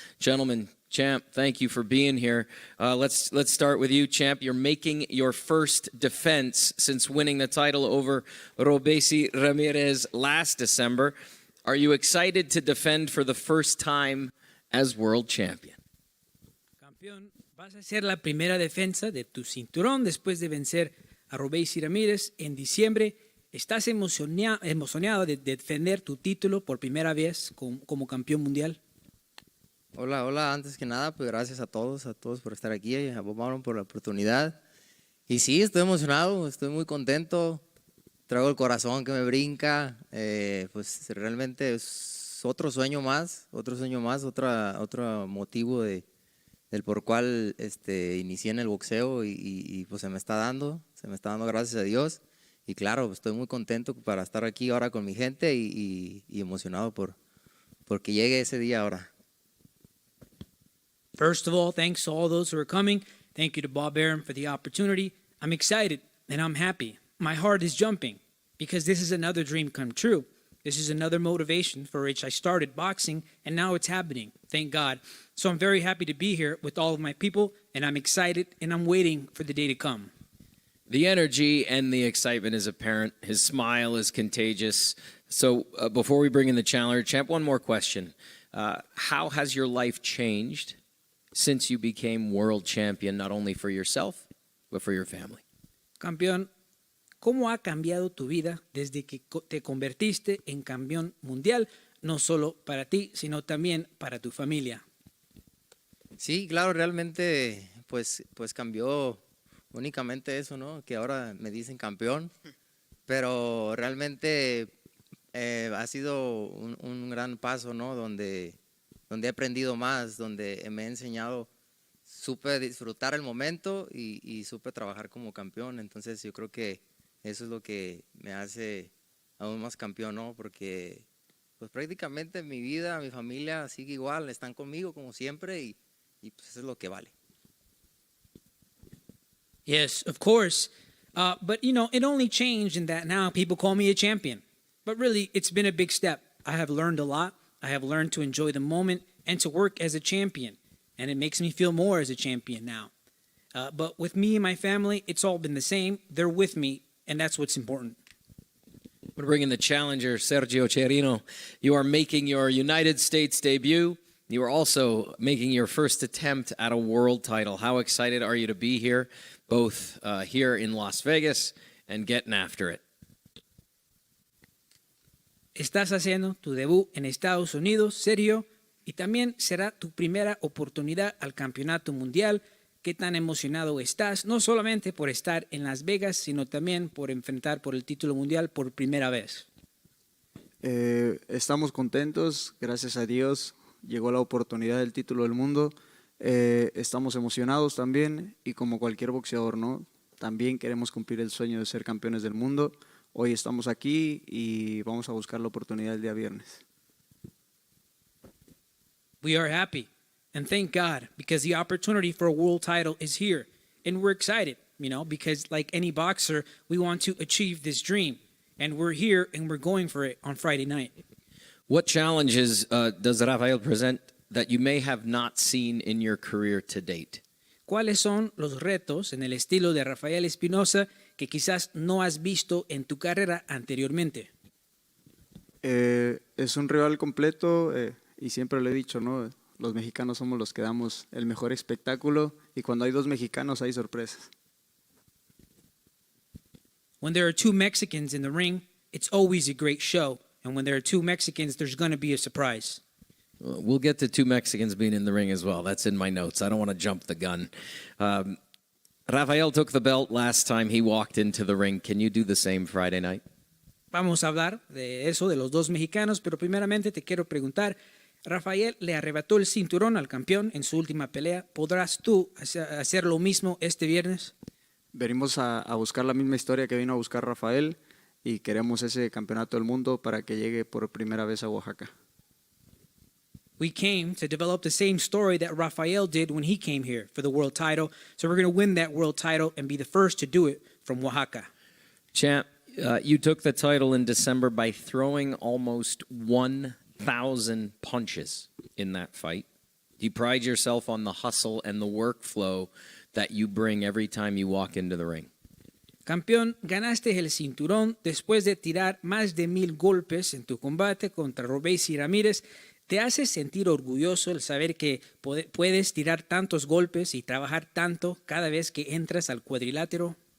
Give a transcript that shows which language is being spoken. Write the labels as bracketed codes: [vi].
[en] Gentlemen, Champ, thank you for being here. Let's start with you, Champ. You're making your first defense since winning the title over Robesi Ramirez last December. Are you excited to defend for the first time as world champion? [es] Campeón, vas a ser la primera defensa de tu cinturón después de vencer a Robéis y Ramírez en diciembre. ¿Estás emocionado de defender tu título por primera vez como campeón mundial? Hola, hola, antes que nada, pues gracias a todos por estar aquí, a Bob Marlon por la oportunidad. Y sí, estoy emocionado, estoy muy contento, traigo el corazón que me brinca, pues realmente es otro sueño más, otro motivo del por cual inicié en el boxeo y pues se me está dando gracias a Dios. Y claro, estoy muy contento para estar aquí ahora con mi gente y emocionado porque llegue ese día ahora. [en] First of all, thanks to all those who are coming. Thank you to Bob Arum for the opportunity. I'm excited and I'm happy. My heart is jumping because this is another dream come true. This is another motivation for which I started boxing, and now it's happening. Thank God. So I'm very happy to be here with all of my people, and I'm excited, and I'm waiting for the day to come. The energy and the excitement is apparent. His smile is contagious. So before we bring in the challenger, champ, one more question. How has your life changed since you became world champion, not only for yourself, but for your family? [es] Campeón, ¿cómo ha cambiado tu vida desde que te convertiste en campeón mundial, no solo para ti, sino también para tu familia? Sí, claro, realmente pues cambió únicamente eso, ¿no? Que ahora me dicen campeón, pero realmente ha sido un gran paso, ¿no? Donde he aprendido más, donde me he enseñado, supe disfrutar el momento y supe trabajar como campeón. Entonces yo creo que eso es lo que me hace aún más campeón, ¿no? Porque pues prácticamente mi vida, mi familia sigue igual, están conmigo como siempre y pues eso es lo que vale. [en] Yes, of course. But, you know, it only changed in that now people call me a champion. But really, it's been a big step. I have learned a lot. I have learned to enjoy the moment and to work as a champion. And it makes me feel more as a champion now. But with me and my family, it's all been the same. They're with me, and that's what's important. We're bringing the challenger, Sergio Chirino. You are making your United States debut. You are also making your first attempt at a world title. How excited are you to be here, both here in Las Vegas and getting after it? [es] Estás haciendo tu debut en Estados Unidos, Sergio, y también será tu primera oportunidad al campeonato mundial. ¿Qué tan emocionado estás? No solamente por estar en Las Vegas, sino también por enfrentar por el título mundial por primera vez. Estamos contentos, gracias a Dios. Llegó la oportunidad del título del mundo. Estamos emocionados también y como cualquier boxeador, ¿no? También queremos cumplir el sueño de ser campeones del mundo. Hoy estamos aquí y vamos a buscar la oportunidad el día viernes. [en] We are happy and thank God because the opportunity for a world title is here. And we're excited, you know, because like any boxer, we want to achieve this dream. And we're here and we're going for it on Friday night. What challenges does Rafael present that you may have not seen in your career to date? [es] ¿Cuáles son los retos en el estilo de Rafael Espinoza que quizás no has visto en tu carrera anteriormente? Es un rival completo y siempre lo he dicho, ¿no? Los mexicanos somos los que damos el mejor espectáculo y cuando hay dos mexicanos hay sorpresas. [en] When there are two Mexicans in the ring, it's always a great show. And when there are two Mexicans, there's going to be a surprise. We'll get to two Mexicans being in the ring as well. That's in my notes. I don't want to jump the gun. Rafael took the belt last time he walked into the ring. Can you do the same Friday night? [es] Vamos a hablar de eso, de los dos mexicanos, pero primeramente te quiero preguntar, Rafael le arrebató el cinturón al campeón en su última pelea. ¿Podrás tú hacer lo mismo este viernes? Venimos a buscar la misma historia que vino a buscar Rafael y queremos ese campeonato del mundo para que llegue por primera vez a Oaxaca. [en] We came to develop the same story that Rafael did when he came here for the world title. So we're going to win that world title and be the first to do it from Oaxaca. Champ, you took the title in December by throwing almost 1,000 punches in that fight. You pride yourself on the hustle and the workflow that you bring every time you walk into the ring. [es] Campeón, ganaste el cinturón después de tirar más de 1,000 golpes en tu combate contra Robéis y Ramírez. ¿Te hace sentir orgulloso el saber que puedes tirar tantos golpes y trabajar tanto cada vez que entras al cuadrilátero?